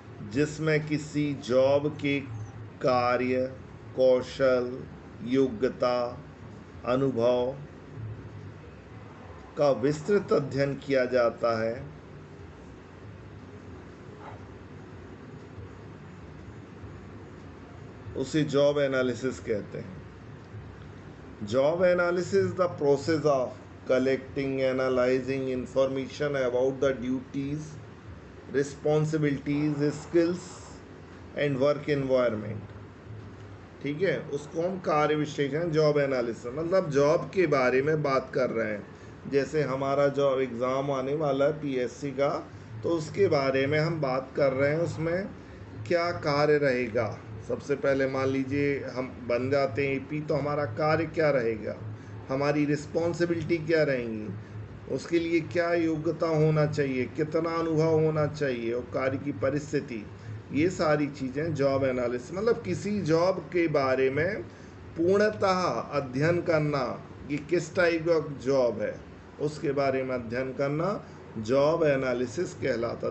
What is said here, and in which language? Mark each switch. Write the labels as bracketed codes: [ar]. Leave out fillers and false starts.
[hi] जिसमें किसी जॉब के कार्य, कौशल, योग्यता, अनुभव का विस्तृत अध्ययन किया जाता है। उसे जॉब एनालिसिस कहते हैं। [en] Job analysis is the process of collecting, analyzing information about the duties, responsibilities, skills and work environment। [hi] ठीक है, उसको हम कार्य विश्लेषण जॉब एनालिसिस मतलब जॉब के बारे में बात कर रहे हैं। जैसे हमारा जॉब एग्ज़ाम आने वाला है पीएससी का, तो उसके बारे में हम बात कर रहे हैं। उसमें क्या कार्य रहेगा, सबसे पहले मान लीजिए हम बन जाते हैं एपी, तो हमारा कार्य क्या रहेगा, हमारी रिस्पॉन्सिबिलिटी क्या रहेंगी, उसके लिए क्या योग्यता होना चाहिए, कितना अनुभव होना चाहिए और कार्य की परिस्थिति, ये सारी चीज़ें जॉब एनालिसिस मतलब किसी जॉब के बारे में पूर्णतः अध्ययन करना कि किस टाइप का जॉब है, उसके बारे में अध्ययन करना जॉब एनालिसिस कहलाता।